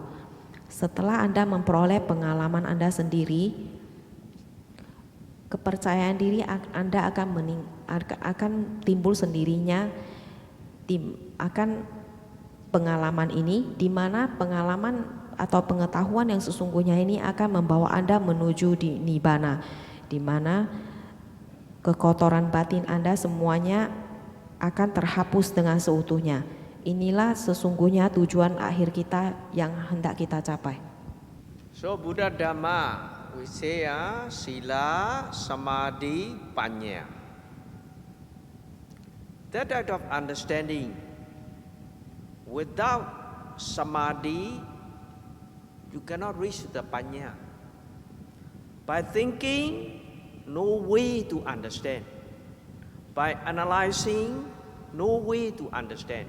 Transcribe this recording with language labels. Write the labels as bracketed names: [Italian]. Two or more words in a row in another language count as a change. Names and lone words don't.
[Indonesian] Setelah Anda memperoleh pengalaman Anda sendiri, kepercayaan diri Anda akan timbul sendirinya akan pengalaman ini, di mana pengalaman atau pengetahuan yang sesungguhnya ini akan membawa Anda menuju di Nibbana, di mana kekotoran batin Anda semuanya akan terhapus dengan seutuhnya. Inilah sesungguhnya tujuan akhir kita yang hendak kita capai. [English] So Buddha Dhamma, we say [Pali] sila, samadhi, panya. [English] That type of understanding. Without samadhi, you cannot reach the panya. By thinking, no way to understand. By analyzing, no way to understand.